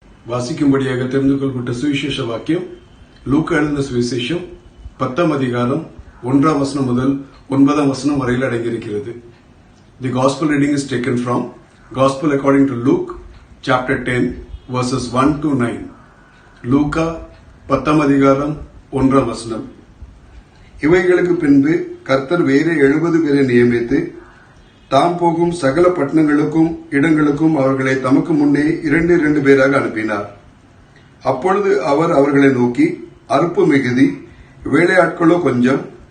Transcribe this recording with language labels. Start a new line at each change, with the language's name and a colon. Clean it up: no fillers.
Tamil: வாசிக்கும்படியாக தெரிந்து கொள்ளப்பட்ட சுவிசேஷ வாக்கியம் லூக்கா எழுதின சுவிசேஷம் 10ஆம் அதிகாரம் 1ஆம் வசனம் முதல் 9ஆம் வசனம் வரையில் அடங்கியிருக்கிறது.
English: The gospel reading is taken from Gospel according to Luke chapter 10 verses 1 to 9.
Tamil: லூக்கா 10ஆம் அதிகாரம் 1ஆம் வசனம். இவைகளுக்கு பின்பு கர்த்தர் வேறு 70 பேரை நியமித்து தாம் போகும் சகல பட்டணங்களுக்கும் இடங்களுக்கும் அவர்களை தமக்கு முன்னே 2 பேராக அனுப்பினார். அப்பொழுது அவர் அவர்களை நோக்கி, அறுப்பு மிகுதி, வேலையாட்களோ கொஞ்சம்.